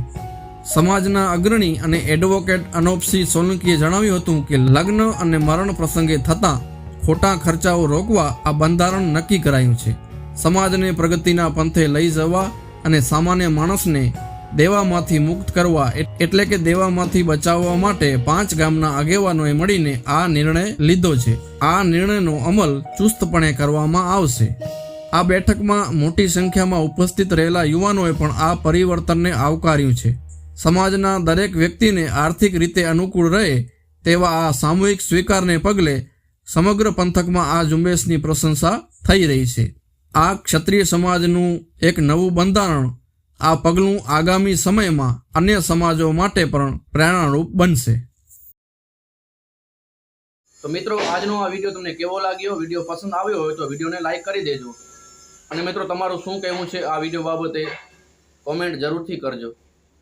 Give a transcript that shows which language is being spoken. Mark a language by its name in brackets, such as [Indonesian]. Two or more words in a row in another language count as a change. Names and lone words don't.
[Gujarati] સમાજના અગ્રણી અને એડવોકેટ અનોપસિંહ સોલંકીએ જણાવ્યું હતું કે લગ્ન અને મરણ પ્રસંગે થતા ખોટા ખર્ચાઓ રોકવા આ બંધારણ નક્કી કરાયું છે। સમાજને પ્રગતિના પંથે લઈ જવા અને સામાન્ય માણસને દેવામાંથી મુક્ત કરવા એટલે કે દેવામાંથી બચાવવા માટે 5 ગામના આગેવાનોએ મળીને આ નિર્ણય લીધો છે। આ નિર્ણયનો અમલ ચુસ્તપણે કરવામાં આવશે। આ બેઠકમાં મોટી સંખ્યામાં ઉપસ્થિત રહેલા યુવાનોએ પણ આ પરિવર્તનને આવકાર્યું છે। સમાજના દરેક વ્યક્તિને આર્થિક રીતે અનુકૂળ રહે તેવા આ સામૂહિક સ્વીકારને પગલે સમગ્ર પંથકમાં આ ઝુંબેશની પ્રશંસા થઈ રહી છે। આ ક્ષત્રિય સમાજનું એક નવું બંધારણ આ પગલું આગામી સમયમાં અન્ય સમાજો માટે પણ પ્રેરણારૂપ બનશે। તો મિત્રો આજનો આ વિડિયો તમને કેવો લાગ્યો? વિડિયો પસંદ આવ્યો હોય તો વિડિયોને લાઇક કરી દેજો. અને મિત્રો તમારું શું કહેવું છે આ વિડિયો બાબતે કમેન્ટ જરૂરથી કરજો।